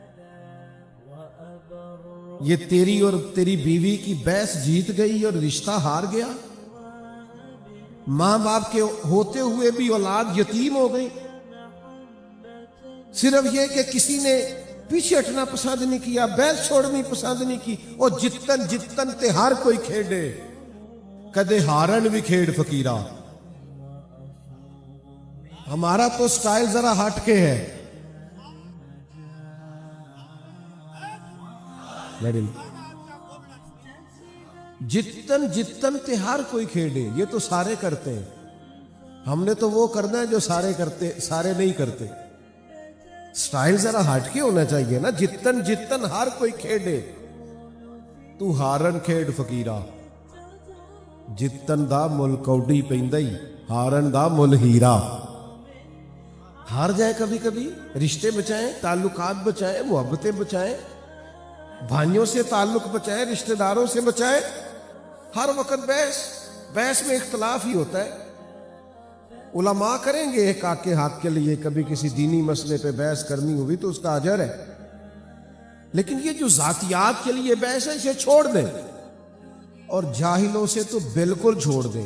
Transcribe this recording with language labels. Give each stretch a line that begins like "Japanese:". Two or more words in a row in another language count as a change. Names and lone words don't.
Urdu: یہ تیری اور تیری بیوی کی بحث جیت گئی اور رشتہ ہار گیا. ماں باپ کے ہوتے ہوئے بھی اولاد یتیم ہو گئی، صرف یہ کہ کسی نے پیچھے ہٹنا پسند نہیں کیا، بحث چھوڑنی پسند نہیں کی.
Punjabi: اور جتن جتن تے ہر کوئی کھیڑے، کدے ہارن بھی کھیڑ فقیرہ.
Urdu: ہمارا تو سٹائل ذرا ہٹ کے ہے.
Punjabi: جتن جتن تے ہر کوئی کھیڑے،
Urdu: یہ تو سارے کرتے ہیں. ہم نے تو وہ کرنا ہے جو سارے کرتے، سارے نہیں کرتے. سٹائل ذرا ہٹ کے ہونا چاہیے نا.
Punjabi: جتن جتن ہر کوئی کھیڑے، تو ہارن کھیڑ فقیرہ. جتن دا مل کوڈی پیندائی، ہارن دا مل ہیرا.
Urdu: ہار جائے کبھی کبھی، رشتے بچائیں، تعلقات بچائیں، محبتیں بچائیں، بھائیوں سے تعلق بچائیں، رشتہ داروں سے بچائیں. ہر وقت بحث میں اختلاف ہی ہوتا ہے. علماء کریں گے ایک آگ کے حق کے لیے، کبھی کسی دینی مسئلے پہ بحث کرنی ہوئی تو اس کا اجر ہے، لیکن یہ جو ذاتیات کے لیے بحث ہے اسے چھوڑ دیں، اور جاہلوں سے تو بالکل چھوڑ دیں.